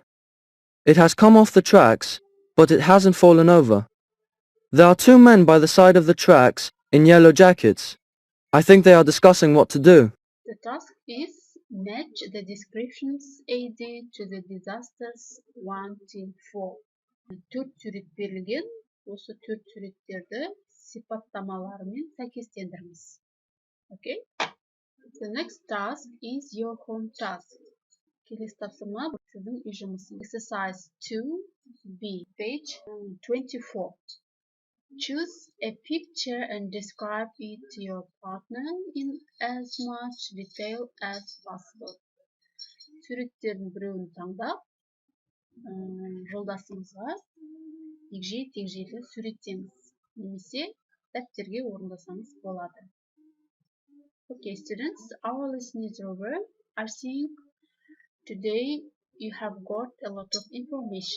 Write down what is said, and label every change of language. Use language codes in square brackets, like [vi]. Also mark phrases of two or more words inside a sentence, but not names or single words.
[en] It has come off the tracks, but it hasn't fallen over. There are 2 men by the side of the tracks in yellow jackets. I think they are discussing what to do. The task is Match the descriptions AD to the disasters 1 till 4. [kk] Төрт сурет берілген. Осы төрт суреттерді сипаттамаларымен сәйкестендіріңіз. [en] Okay? The next task is your home task. [kk] Келесі тапсырма сіздің үй жұмысыңыз. [en] Exercise 2B, page 24. Choose a picture and describe it to your partner in as much detail as possible. [kk] Суреттердің біреуін таңдап, жолдасыңызға егжей-тегжейлі суреттеңіз, немесе дәптерге орындасаңыз болады. [en] Okay, students, our lesson is over. I think today you have got a lot of information.